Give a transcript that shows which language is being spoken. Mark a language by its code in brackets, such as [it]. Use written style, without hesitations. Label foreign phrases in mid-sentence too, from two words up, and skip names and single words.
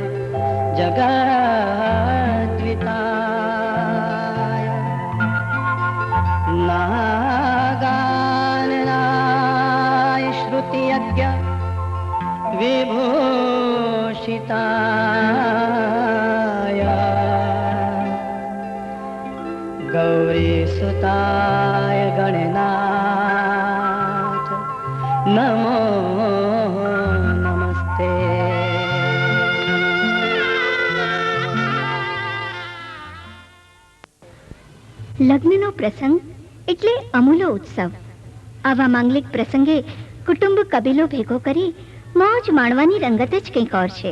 [sa] जगद्विताय नागाननाय श्रुतियज्ञ विभूषिताय गौरीसुताय गणनाथ नमो नमस्ते। [gu] લગ્નનો પ્રસંગ એટલે અમૂલો ઉત્સવ. આવા માંગલિક પ્રસંગે કુટુંબ કબીલો ભેગો કરી મોજ માણવાની રંગત જ કંઈક ઓર છે.